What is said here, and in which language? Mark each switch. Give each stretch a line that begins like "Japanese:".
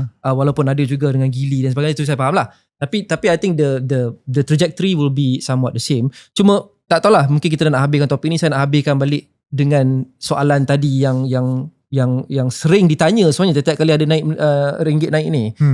Malay: Walaupun ada juga dengan Geely dan sebagainya, itu saya faham lah.
English: Tapi I think the trajectory will be somewhat the same.
Malay: Cuma tak tahulah, mungkin kita nak habiskan topik ni, saya nak habiskan balik dengan soalan tadi yang sering ditanya sebenarnya setiap kali ada naik ringgit naik ni.